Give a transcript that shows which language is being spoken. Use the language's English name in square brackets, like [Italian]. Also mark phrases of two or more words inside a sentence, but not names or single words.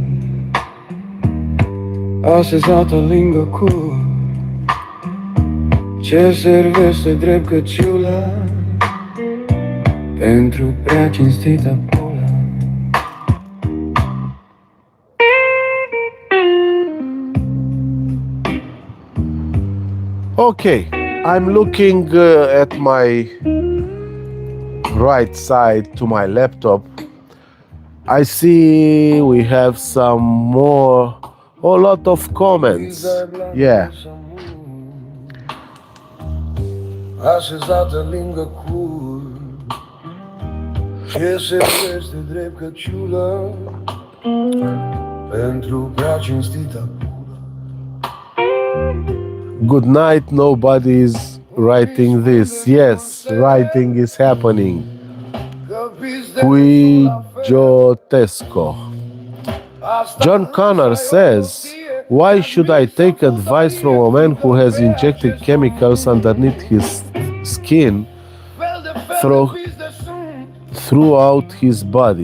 [Romanian] așezată lângă cur, ce servește drept căciula pentru prea cinstită pula. [English] Okay, I'm looking at my right side to my laptop. I see we have some more, a lot of comments. Yeah. [Romanian] Așezată lângă cur, ce servește drept căciulă pentru prea cinstită pula. [English] Good night, nobody is writing this. Yes, writing is happening. Cuijotesco. John Connor says, why should I take advice from a man who has injected chemicals underneath his skin throughout his body?